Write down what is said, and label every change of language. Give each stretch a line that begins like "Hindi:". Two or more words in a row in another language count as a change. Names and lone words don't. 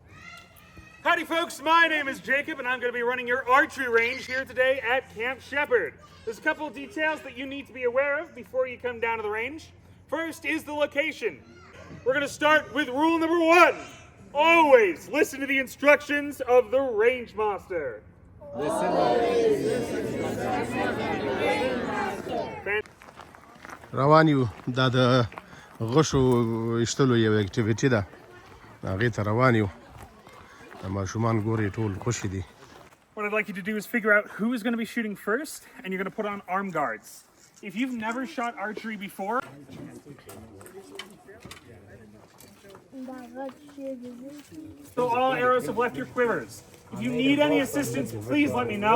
English: Howdy folks, my name is Jacob and I'm going to be running your archery range here today at Camp Shepherd. There's a couple of details that you need to be aware of before you come down to the range. First is the location. We're going to start with rule number 1. Always listen to the instructions of the range master.
Pashto: روان یو دا د غشو ایستلو یو اکټیویټي ده هغې ته روان یو د ماشومان ګورې ټول خوشي دي.
English: What I'd like you to do is figure out who is going to be shooting first, and you're going to put on arm guards. If you've never shot archery before, so all arrows have left your quivers. If you need any assistance, please let me know.